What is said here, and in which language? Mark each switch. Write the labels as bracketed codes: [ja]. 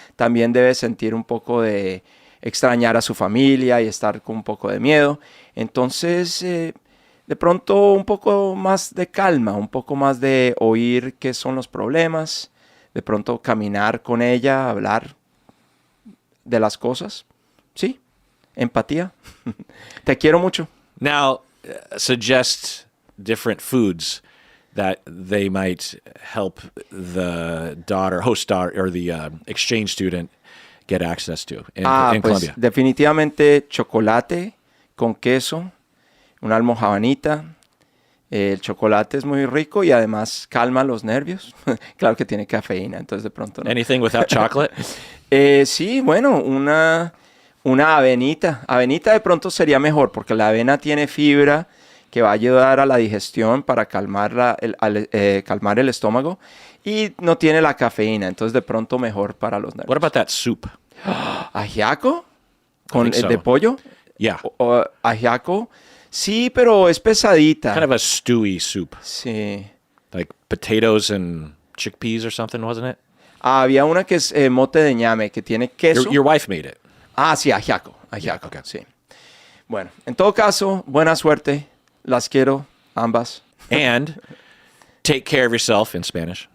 [es] También debe sentir un poco de extrañar a su familia y estar con un poco de miedo. Entonces, de pronto un poco más de calma, un poco más de oír qué son los problemas, de pronto caminar con ella, hablar de las cosas. Sí, empatía. Te quiero mucho. [en] Now, suggest different foods that they might help the host daughter, or the exchange student get access to in [es] Pues [en] Colombia. [es] definitivamente chocolate con queso, una almojábanita. El chocolate es muy rico y además calma los nervios. Claro que tiene cafeína, entonces de pronto no. [en] Anything without chocolate? [es] Sí, bueno, una avenita. Avenita de pronto sería mejor porque la avena tiene fibra que va a ayudar a la digestión para calmar el estómago y no tiene la cafeína, entonces de pronto mejor para los nervios. [en] What about that soup? [es] ¿Ajiaco? ¿Con [en] think so. [es] de pollo? [en] Yeah. [es] ¿Ajiaco? Sí, pero es pesadita. [en] Kind of a stewy soup. [es] Sí. [en] Like potatoes and chickpeas or something, wasn't it? [es] Había una que es mote de ñame, que tiene queso. [en] Your wife made it. [es] Sí, ajiaco. Ajiaco, okay. Sí. Bueno, en todo caso, buena suerte. Las quiero, ambas. [en] And take care of yourself in Spanish.